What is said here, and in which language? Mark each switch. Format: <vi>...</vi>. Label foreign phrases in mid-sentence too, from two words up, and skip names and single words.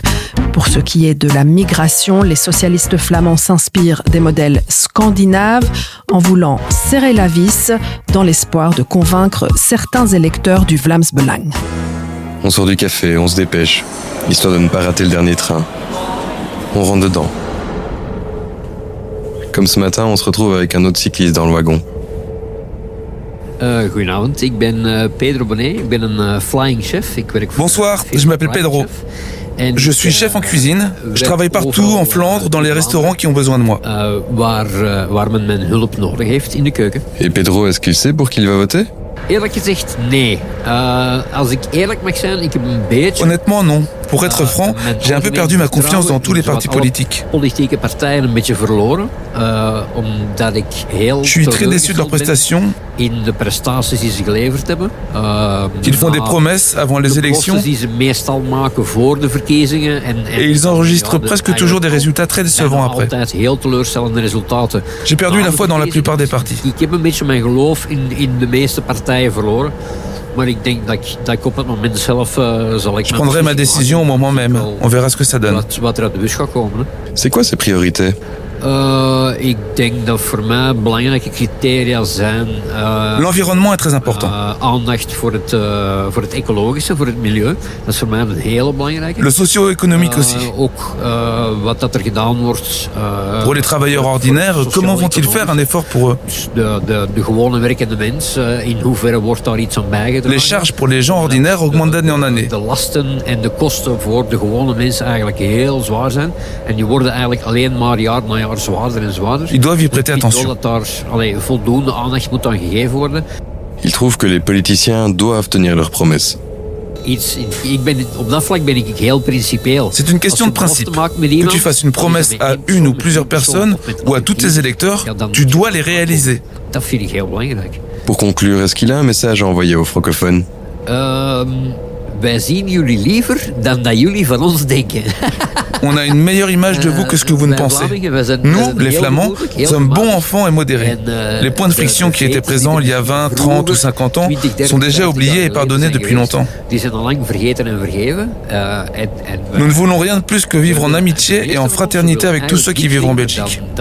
<fr>Pour ce qui est de la migration, les socialistes flamands s'inspirent des modèles scandinaves en voulant serrer la vis dans l'espoir de convaincre certains électeurs du Vlaams Belang. On sort du café, on se dépêche, histoire de ne pas rater le dernier train. On rentre dedans. Comme ce matin, on se retrouve avec un autre cycliste dans le wagon.</fr> <nl>Goedenavond, ik ben Pedro Bonnet, ik ben een</nl> <en>flying chef.</en> <fr>Bonsoir, je m'appelle Pedro. Je suis chef en cuisine. Je travaille partout en Flandre dans les restaurants qui ont besoin de moi.</fr> <nl>Waar men mijn hulp nodig heeft in de keuken.</nl> <fr>Et Pedro, est-ce qu'il sait pour qui il va voter?</fr> <nl>Eerlijk gezegd, nee. Als ik eerlijk mag zijn, ik heb een beetje...</nl> <fr>Honnêtement, non. Pour être franc, j'ai un peu perdu ma confiance dans tous les partis politiques.</fr> <nl>Politieke partijen een beetje verloren, omdat ik heel...</nl> <fr>Je suis très déçu de leurs prestations.</fr> <nl>In de prestaties die ze geleverd hebben.</nl> <fr>Qu'ils font des promesses avant les élections.</fr> <nl>Die ze meestal maken voor de verkiezingen.</nl> <fr>Et ils enregistrent presque toujours des résultats très décevants après.</fr> <nl>Altijd heel teleurstellende resultaten.</nl> <fr>J'ai perdu la foi dans la plupart des partis.</fr> <nl>Ik heb een beetje mijn geloof in de meeste partijen verloren. Maar ik denk dat ik op het moment zelf zal ik...</nl> <fr>Je prendrai ma décision au moment même. On verra ce que ça donne.</fr> <nl>Wat er uit de bus gaat komen.</nl> <fr>C'est quoi ces priorités?</fr> <nl>Ik denk dat voor mij belangrijke criteria zijn...</nl> <fr>L'environnement est très important.</fr> <nl>Aandacht voor het ecologische, voor het milieu. Dat is voor mij een hele belangrijke.</nl> <fr>Le socio-économique aussi.</fr> <nl>Ook wat dat er gedaan wordt...</nl> <fr>Pour les travailleurs ordinaires, comment vont-ils faire un effort pour eux?</fr> <nl>De gewone werkende mens, in hoeverre wordt daar iets aan bijgedragen?</nl> <fr>Les charges pour les gens ordinaires augmentent d'année en année.</fr> <nl>De lasten en de kosten voor de gewone mensen eigenlijk heel zwaar zijn. En die worden eigenlijk alleen maar jaar na jaar zwaarder en zwaarder.</nl> <fr>Ils doivent y prêter attention.</fr> <nl>Dat daar voldoende aandacht moet aan gegeven worden.</nl> <fr>Il trouve que les politiciens doivent tenir leurs promesses.</fr> <nl>Op dat vlak ben ik heel principieel.</nl> <fr>C'est une question de principe. Que tu fasses une promesse à une ou plusieurs personnes ou à tous tes électeurs, tu dois les réaliser.</fr> <nl>Dat vind ik heel belangrijk.</nl> <fr>Pour conclure, est-ce qu'il a un message à envoyer aux francophones?</fr> <nl>Wij zien jullie liever dan dat jullie van ons denken.</nl> <fr>On a une meilleure image de vous que ce que vous ne pensez. Nous, les Flamands, sommes bons enfants et modérés. Les points de friction qui étaient présents il y a 20, 30 ou 50 ans sont déjà oubliés et pardonnés depuis longtemps. Nous ne voulons rien de plus que vivre en amitié et en fraternité avec tous ceux qui vivent en Belgique.</fr>